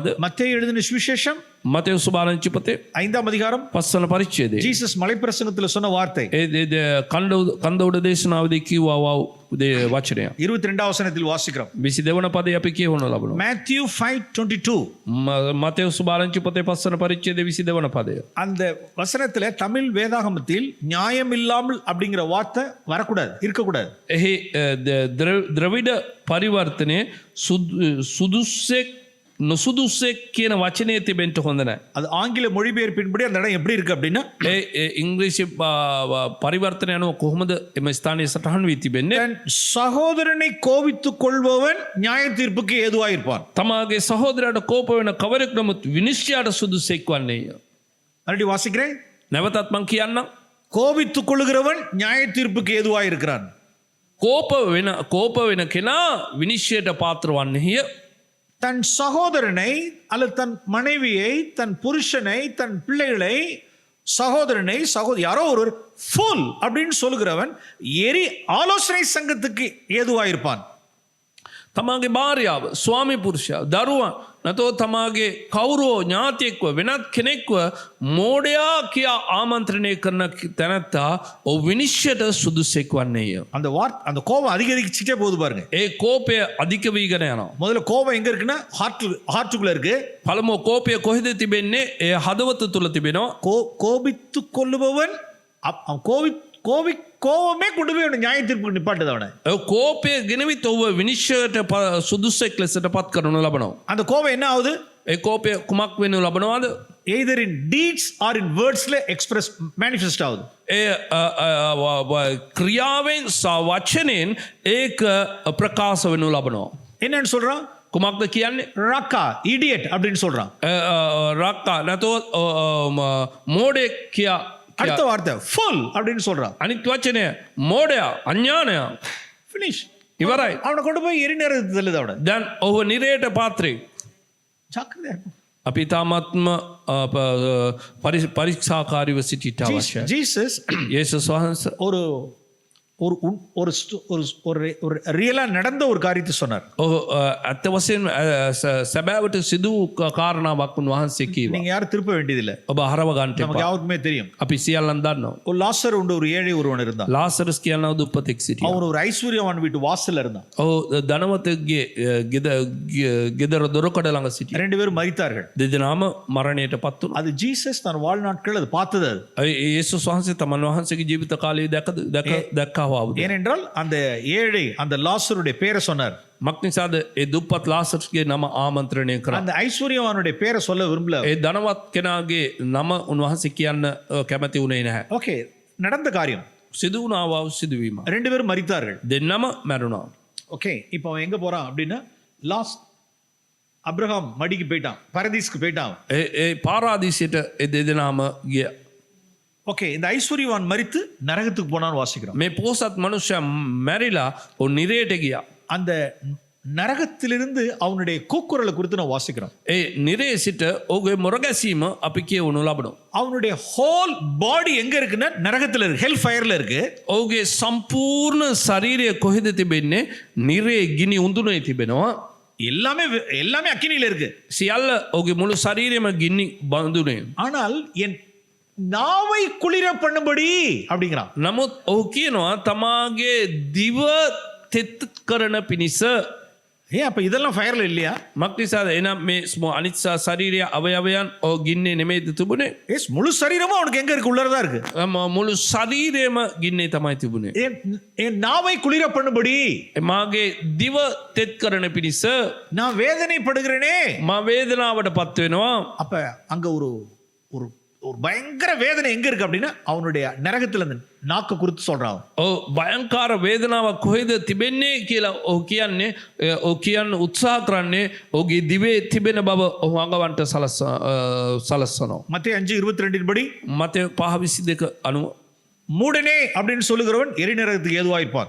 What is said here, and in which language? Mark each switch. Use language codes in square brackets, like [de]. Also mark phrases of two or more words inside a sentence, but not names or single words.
[ta] மத்தேயு எழுதின சுவிசேஷம் [si] මතෙව් සුභාරංචි පොතේ [ta] 5ஆம் அதிகாரம் [si] 5 වන පරිච්ඡේදයේ [ta] ஜீசஸ் மலைப்பிரசங்கத்துல சொன்ன வார்த்தை [si] කන්ද උඩ දේශනාවදී කිව්වා වචනය [ta] 22ஆம் வசனத்தில் வாசிக்கிறோம். [si] 22 වන පදේ අපි කියවන ලබනවා. Matthew 5:22. මතෙව් සුභාරංචි පොතේ 5 වන පරිච්ඡේදයේ 22 වන පදය. [ta] அந்த வசனத்துல தமிழ் வேதாகமத்தில் நியாயம் இல்லாமல் அப்படிங்கிற வார்த்தை வரக்கூடாது, இருக்கக்கூடாது. [si] එහි ද්‍රවිඩ පරිවර්තනයේ සුදුස්සෙක් නොසුදුස්සෙක් කියන වචනය තිබෙන්න හොඳ නැහැ. [ta] அது ஆங்கில மொழிபெயர்ப்பின்படி அந்த இடம் எப்படி இருக்கு அப்படின்னா, [si] ඉංග්‍රීසි පරිවර්තනය අනුව කොහොමද එම ස්ථානයේ සටහන් වී තිබෙන්නේ? [ta] தன் சகோதரனை கோபித்துக் கொள்பவன் நியாய தீர்ப்புக்கு ஏதுவாயிருப்பான். [si] තමාගේ සහෝදරයාට කෝප වෙන කවරෙක් නමුත් විනිශ්චයට සුදුසෙක් වන්නේය. [ta] மறுபடியும் வாசிக்கிறேன். [si] නැවතත් මං කියන්නම්. [ta] கோபித்துக் கொள்கிறவன் நியாய தீர்ப்புக்கு ஏதுவாயிருக்கிறான். [si] කෝප වෙන කෙනා විනිශ්චයට පාත්‍ර වන්නේය. [ta] தன் சகோதரனை அல்லது தன் மனைவியை, தன் புருஷனை, தன் பிள்ளைகளை, சகோதரனை யாரோ ஒருவர் ஃபுல் அப்படின்னு சொல்லுகிறவன் ஆலோசனை சங்கத்துக்கு ஏதுவாயிருப்பான். [si] තමාගේ භාර්යාව, ස්වාමි පුරුෂයා, දරුවන් නැතෝ තමාගේ කවුරෝ ඥාතියෙක්ව වෙනත් කෙනෙක්ව මෝඩයා කියා ආමන්ත්‍රණය කරන තැනැත්තා ඔහු විනිශ්චයට සුදුසෙක් වන්නේය. [ta] அந்த கோபம் அதிகரிச்சுட்டே போகுது பாருங்க. [si] ඒ කෝපය අධික වීගෙන යනවා. [ta] முதல்ல கோபம் எங்க இருக்குன்னா ஹார்ட்டுக்குள்ள இருக்கு. [si] පළමුව කෝපය කොහෙද තිබෙන්නේ? ඒ හදවත තුල තිබෙනවා. [ta] கோபித்துக் கொள்ளுபவன் கோபமே கொண்டு போய் நியாய தீர்ப்புக்கு நிப்பாட்டுது அவனை. [si] කෝපය ගෙනවිත් ඔහුව විනිශ්චයට සුදුසෙක් ලෙසට පත් කරනු ලබනවා. [ta] அந்த கோபம் என்ன ஆகுது? [si] ඒ කෝපය කුමක් වෙනු ලබනවාද? [en] either in deeds or in words ல express manifest ஆகுது. [si] ඒ ක්‍රියාවෙන් සහ වචනෙන් ඒක ප්‍රකාශ වෙනු ලබනවා. [ta] என்னன்னு சொல்றான்? [si] කුමක්ද කියන්නේ? රක්කා, [ta] idiot அப்படின்னு சொல்றான். [si] රක්කා නැතෝ මෝඩෙක් කියා. [ta] அடுத்த வார்த்தை ஃபுல் அப்படின்னு சொல்றான். [si] අනිත් වචනය මෝඩයා, අඥානයා. finish. ඉවරයි. [ta] அவனை கொண்டு போய் எரிநேரத்துக்கு தள்ளுது அவனை. [si] දැන් ඔහු නිරයට පාත්‍රේ. [ta] ஜாக்கிரதையா இருக்கும். [si] අපි තාමත්ම පරීක්ෂාකාරීව සිටිට අවශ්‍යයි. ஜீசஸ் යේසුස් වහන්සේ [ta] ஒரு ஒரு ஒரு ஒரு ரியலா நடந்த ஒரு காரியத்தை சொன்னார். [si] ඇත්ත වශයෙන් සැබෑවට සිදු කාරණාවක් උන්වහන්සේ කීවා. [ta] நீங்க யாரும் திருப்ப வேண்டியதில்லை, [si] ඔබ හරව ගන්නට [ta] நமக்கு யாருக்குமே தெரியும். [si] අපි සියල්ලන් දන්නවා. [ta] ஒரு லாசர் உண்டு, ஒரு ஏழை ஒருவன் இருந்தான். [si] ලාසරස් කියනවා දුප්පතෙක් සිටියා. [ta] அவன் ஒரு ஐஸ்வர்யவான் வீட்டு வாசல்ல இருந்தான். [si] ඔව් ධනවතෙක්ගේ ගෙදර දොරකඩ ළඟ සිටියා. [ta] ரெண்டு பேரும் மரித்தார்கள். [si] දෙදෙනාම මරණයටපත් වුණා. [ta] அது ஜீசஸ் தன் வாழ்நாட்கள் அது பார்த்தது. அது [si] යේසුස් වහන්සේ තමන් වහන්සේගේ ජීවිත කාලයේ දැක්කා වුණා. [ta] ஏனென்றால் அந்த ஏழை அந்த லாசருடைய பேரை சொன்னார். [si] මක්නිසාද ඒ දුප්පත් ලාසර්ගේ නම ආමන්ත්‍රණය කරා. [ta] அந்த ஐஸ்வர்யவானுடைய பேரை சொல்ல விரும்பல. [si] ඒ ධනවත් කෙනාගේ නම උන්වහන්සේ කියන්න කැමති වුණේ නැහැ. [ta] ஓகே, நடந்த காரியம். [si] සිදු වුණා සිදුවීම. [ta] ரெண்டு பேரும் மரித்தார்கள். [si] දෙන්නම මැරුණා. [ta] ஓகே, இப்போ அவன் எங்க போறான் அப்படின்னா அப்ரஹாம் மடிக்கு போயிட்டான், பரதீஸ்க்கு போயிட்டான். [si] ඒ පාරාදීසයට ඒ දෙදෙනාම ගියා. [ta] ஓகே, இந்த ஐஸ்வர்யவான் மரித்து நரகத்துக்கு போனான்னு வாசிக்கிறோம். [si] මේ පෝසත් මනුෂ්‍යයා මැරිලා ඔ නිරයට ගියා. [ta] அந்த நரகத்திலிருந்து அவனுடைய கூக்குரலை குறித்து நான் வாசிக்கிறோம். [si] ඒ නිරේ සිට ඔහුගේ මොරගැසීම අපි කියවනු ලබනවා. [ta] அவனுடைய [en] whole body [ta] எங்க இருக்குன்னா நரகத்துல இருக்கு, [en] hell fire [ta] இருக்கு. [si] ඔහුගේ සම්පූර්ණ ශරීරය කොහෙද තිබෙන්නේ? නිරේ ගිනි උඳුනේ තිබෙනවා. [ta] எல்லாமே எல்லாமே அக்கினியில இருக்கு. [si] සියල්ල ඔහුගේ මුළු ශරීරෙම ගිනි බඳුනේ. [ta] ஆனால் என் நாவை குளிர பண்ணும்படி அப்படிங்கிறான். [si] නමුත් ඔහු කියනවා තමාගේ දිව තෙත් කරන පිණිස. [ta] அப்ப இதெல்லாம் ஃபயர்ல இல்லையா? [si] මක්නිසාද එනම් මේ අනිත්සා ශරීරය අවයවයන් ඔහු ගින්නේ නෙමෙයිද තිබුණේ? [ta] முழு சரீரமும் அவனுக்கு எங்க இருக்கு? உள்ளதான் இருக்கு. [si] මුළු ශරීරයම ගින්නේ තමයි තිබුණේ. [ta] என் நாவை குளிர பண்ணும்படி, [si] මාගේ දිව තෙත් කරන පිණිස [ta] நான் வேதனைப்படுகிறேனே. [si] මා වේදනාවට පත් වෙනවා. [ta] அப்ப அங்க ஒரு ஒரு ஒரு பயங்கர வேதனை எங்க இருக்கு அப்படின்னா அவனுடைய நரகத்துல இருந்து நாக்கு குறித்து சொல்றான். [si] භයංකාර වේදනාවක් කොහෙද තිබෙන්නේ කියලා ඔහු කියන්නේ. ඔහු කියන්න උත්සාහ කරන්නේ ඔහුගේ දිවේ තිබෙන බව ඔහු අඟවන්ට සලස්සනවා. [ta] மத்தேயு 5:22 படி [si] මතය 5:22 අනුව [ta] மூடனே அப்படின்னு சொல்லுகிறவன் எரிநரகத்துக்கு ஏதுவாயிருப்பான்.